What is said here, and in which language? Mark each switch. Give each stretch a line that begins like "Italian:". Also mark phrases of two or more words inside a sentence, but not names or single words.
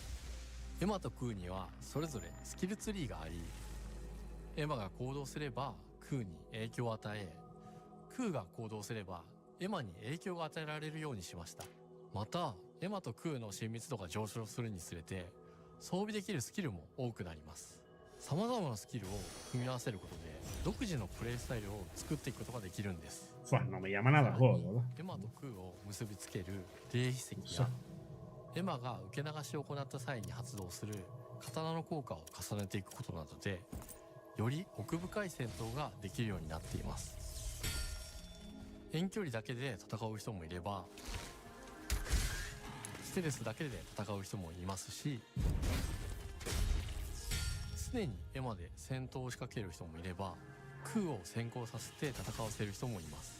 Japanese: エマとクーにはそれぞれスキルツリーがあり、エマが行動すればクーに影響を与え、クーが行動すればエマに影響が与えられるようにしました。またエマとクーの親密度が上昇するにつれて装備できるスキルも多くなります。様々なスキルを組み合わせることで独自のプレイスタイルを作っていくことができるんです。
Spanish: No me llama nada el juego, ¿no?
Japanese: エマとクーを結びつける霊秘石や、エマが受け流しを行った際に発動する刀の効果を重ねていくことなどで、より奥深い戦闘ができるようになっています。遠距離だけで戦う人もいれば、ステルスだけで戦う人もいますし、常にエマで戦闘を仕掛ける人もいれば、クーを先行させて戦わせる人もいます。